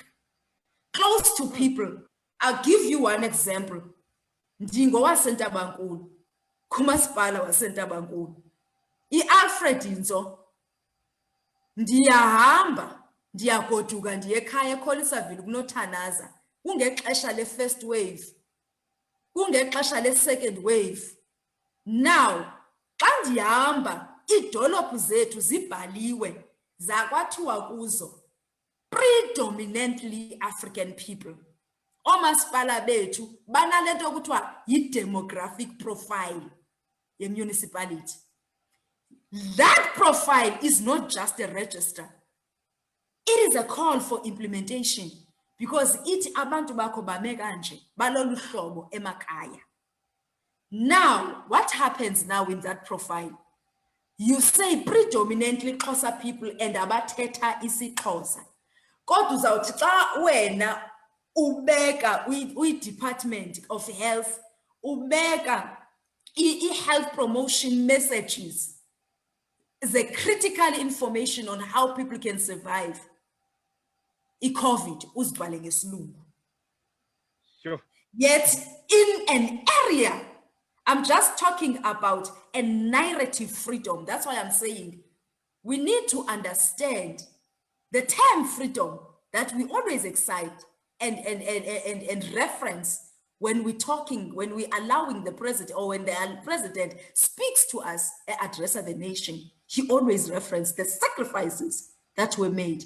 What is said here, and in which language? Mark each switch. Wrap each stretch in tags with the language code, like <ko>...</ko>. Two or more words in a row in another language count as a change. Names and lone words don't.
<en>Close to people. I'll give you one example.</en> <xh>Ndingo waseNtabankulu, kumasipala waseNtabankulu, i-Alfred Nzo, ndiyahamba ndiyagoduka ndiye ekhaya eKholisaville kunothanaza, kungexesha le-</xh> <en>first wave,</en> <xh>kungexesha le-</xh> <en>second wave.</en> <xh>Now xa ndihamba iidolophu zethu zibhaliwe zakwathiwa kuzo</xh> <en>predominantly African people.</en> <xh>Omasipala bethu banale nto kuthiwa yi-</xh> <en>demographic profile</en> <xh>ye-municipality.</xh> <en>That profile is not just a register. It is a call for implementation, because it</en> <xh>abantu bakho bame kanje balolu hlobo emakhaya.</xh> <en>Now, what happens now in that profile? You say predominantly Xhosa people and</en> <xh>abathetha isiXhosa. Kodwa uzawuthi xa wena ubeka</xh> <en>department of health, ubeka health promotion messages, the critical information on how people can survive</en> <xh>i-COVID uzibhale ngesilungu.</xh> <en>Sure. Yet in an area, I'm just talking about a narrative freedom. That's why I'm saying we need to understand the term freedom that we always excite and reference when we're talking, when we're allowing the president, or when the president speaks to us, address of the nation, he always referenced the sacrifices that were made.</en>